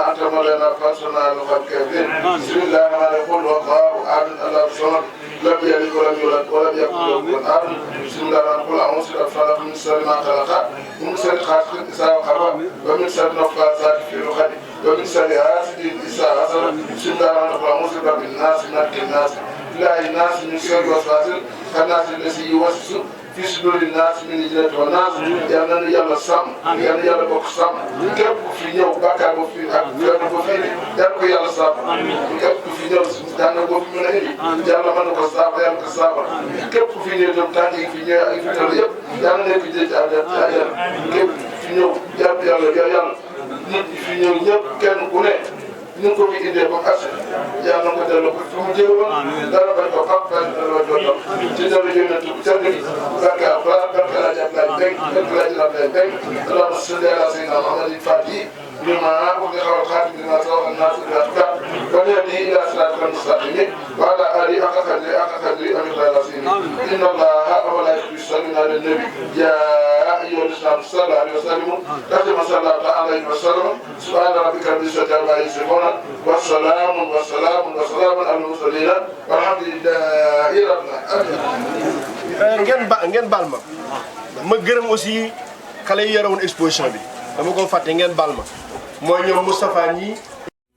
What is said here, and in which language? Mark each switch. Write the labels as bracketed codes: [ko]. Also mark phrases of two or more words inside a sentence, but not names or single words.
[ar] أنت مولانا فانصرنا على القوم الكافرين بسم الله الرحمن الرحيم قل هو الله أحد الله الصمد لم يلد ولم يولد ولم يكن له كفوا أحد بسم الله الرحمن الرحيم قل أعوذ بالفلق من شر ما خلق ومن شر غاسق إذا وقب ومن شر النفاثات في العقد ومن شر حاسد إذا حسد بسم الله الرحمن الرحيم أعوذ برب الناس ملك الناس إله الناس من شر الوسواس الخناس الذي يوسوس في صدور الناس من الجنة والناس [wo] yal na yàlla sàmm yal na yàlla bokk sàmm képp ku fi ñëw bàkkaar boo fi ak feebar boo fi indi yal ko yàlla saafara képp ku fi ñëw jàngal boo fi mën a indi yàlla mën na ko saafara yàlla ko saafara képp ku fi ñëw itam tànk yi fi ñëw ak fi tal yëpp yal na nekk jëj àjjana képp fi ñëw jàpp yàlla nit ñi fi ñëw ñëpp kenn ku ne ñu ko fi indee ba mu agsi yàlla na ko delloo ko fi mu jëwoon dara bañ ko fàq bañ dara jootal ci dara jëw na tudd ca dëgg barke Alxuraan barke Alaaji Abdoulaye Mbengue barke Alaaji Abdoulaye Mbengue [ar] اللهم صل على سيدنا محمد الفاتح لما أغلق والخاتم لما سبق الناصر الحق بالحق والهادي إلى صراطك المستقيم وعلى آله حق قدره ومقداره العظيم إن الله وملائكته يصلون على النبي يا أيها الذين صلوا عليه وسلموا تسليما صلى الله عليه وسلم سبحان ربك رب العزة عما يصفون والسلام على المرسلين والحمد لله رب العالمين. [wo] ngeen baal ma gërëm aussi xale yi yore woon exposition bi dama ko fàtte ngeen baal ma mooy ñoom Moustapha ñi